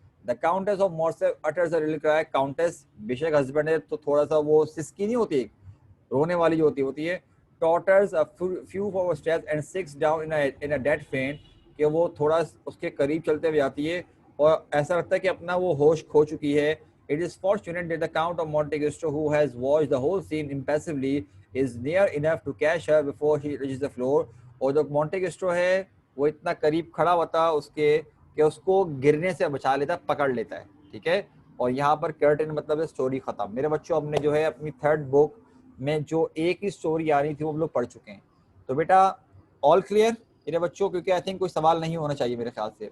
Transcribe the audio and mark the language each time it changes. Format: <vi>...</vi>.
<en>the countess of Morcerf utters a little cry,</en> <hi>countess बेशक husband है तो थोड़ा सा वो सिसकी नहीं होती, रोने वाली जो होती है,</hi> <en>totters a few forward steps and sinks down in a dead faint,</en> <hi>कि वो थोड़ा उसके करीब चलते हुए आती है और ऐसा लगता है कि अपना वो होश खो चुकी है।</hi> <en>It is fortunate that the Count of Monte Cristo, who has watched the whole scene impassively, is near enough to catch her before she reaches the floor.</en> <hi>और जो मॉन्टे क्रिस्टो है वो इतना करीब खड़ा होता है उसके कि उसको गिरने से बचा लेता है, पकड़ लेता है, ठीक है। और यहाँ पर कर्टन मतलब स्टोरी खत्म। मेरे बच्चों हमने जो है अपनी थर्ड बुक में जो एक ही स्टोरी आ रही थी वो हम लोग पढ़ चुके हैं, तो बेटा ऑल क्लियर मेरे बच्चों, क्योंकि आई थिंक कोई सवाल नहीं होना चाहिए मेरे ख्याल से।</hi>